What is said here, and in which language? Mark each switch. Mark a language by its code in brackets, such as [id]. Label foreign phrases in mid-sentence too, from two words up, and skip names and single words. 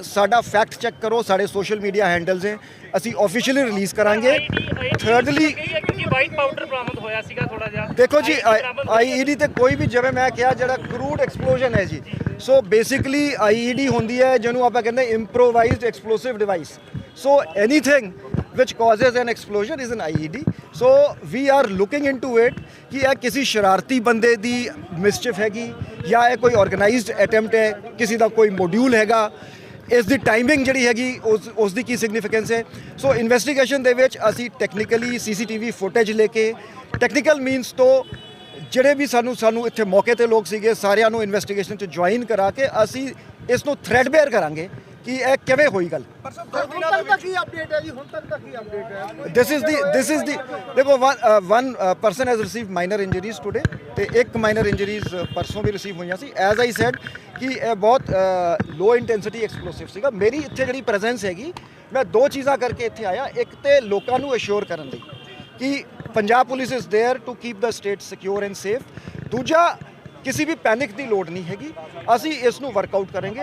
[pa] ਸਾਡਾ [en] fact check [pa] ਕਰੋ, ਸਾਡੇ [en] social media handles [pa] ਹੈ, ਅਸੀਂ [en] officially release [pa] ਕਰਾਂਗੇ। ਥਰਡਲੀ [en] white powder [pa] ਬਰਾਮਦ ਹੋਇਆ ਸੀਗਾ ਥੋੜਾ ਜਿਹਾ। ਦੇਖੋ ਜੀ, ਆਈਈਡੀ ਤੇ ਕੋਈ ਵੀ, ਜਿਵੇਂ ਮੈਂ ਕਿਹਾ, ਜਿਹੜਾ [en] crude explosion [pa] ਹੈ ਜੀ, [en] so basically IED [pa] ਹੁੰਦੀ ਹੈ ਜਿਹਨੂੰ ਆਪਾਂ ਕਹਿੰਦੇ [en] improvised explosive device. so anything which causes an explosion is an IED. So we are looking into it [pa] ਕਿ ਇਹ ਕਿਸੇ ਸ਼ਰਾਰਤੀ ਬੰਦੇ ਦੀ ਮਿਸਚਿਫ ਹੈਗੀ ਜਾਂ ਇਹ ਕੋਈ [en] organized attempt [pa] ਹੈ, ਕਿਸੇ ਦਾ ਕੋਈ ਮੋਡਿਊਲ ਹੈਗਾ, ਇਸ ਦੀ ਟਾਈਮਿੰਗ ਜਿਹੜੀ ਹੈਗੀ ਉਸ ਦੀ ਕੀ ਸਿਗਨੀਫੀਕੈਂਸ ਹੈ। ਸੋ ਇਨਵੈਸਟੀਗੇਸ਼ਨ ਦੇ ਵਿੱਚ ਅਸੀਂ [en] technically CCTV footage [pa] ਲੈ ਕੇ, [en] technical means [pa] ਤੋਂ ਜਿਹੜੇ ਵੀ ਸਾਨੂੰ ਇੱਥੇ ਮੌਕੇ ਤੇ ਲੋਕ ਸੀਗੇ, ਸਾਰਿਆਂ ਨੂੰ ਇਨਵੈਸਟੀਗੇਸ਼ਨ 'ਚ ਜੁਆਇਨ ਕਰਾ ਕੇ ਅਸੀਂ ਇਸ ਨੂੰ [en] thread bare [pa] ਕਰਾਂਗੇ ਕਿ ਇਹ ਕਿਵੇਂ ਹੋਈ ਗੱਲ। [en] This is the ਦੇਖੋ, one person has received minor injuries today [pa] ਤੇ ਇੱਕ [en] minor injuries [pa] ਪਰਸੋਂ ਵੀ ਰਿਸੀਵ ਹੋਈਆਂ ਸੀ। [en] as I said [pa] ਕਿ ਇਹ ਬਹੁਤ [en] low intensity explosive [pa] ਸੀਗਾ। ਮੇਰੀ ਇੱਥੇ ਜਿਹੜੀ ਪ੍ਰੈਜ਼ੈਂਸ ਹੈਗੀ, ਮੈਂ ਦੋ ਚੀਜ਼ਾਂ ਕਰਕੇ ਇੱਥੇ ਆਇਆ। ਇੱਕ ਤੇ ਲੋਕਾਂ ਨੂੰ ਅਸ਼ੋਰ ਕਰਨ ਲਈ ਕਿ ਪੰਜਾਬ ਪੁਲਿਸ [en] is there to keep the state secure and safe. [pa] ਦੂਜਾ, ਕਿਸੇ ਵੀ ਪੈਨਿਕ ਦੀ ਲੋੜ ਨਹੀਂ ਹੈਗੀ। ਅਸੀਂ ਇਸ ਨੂੰ ਵਰਕਆਊਟ ਕਰਾਂਗੇ।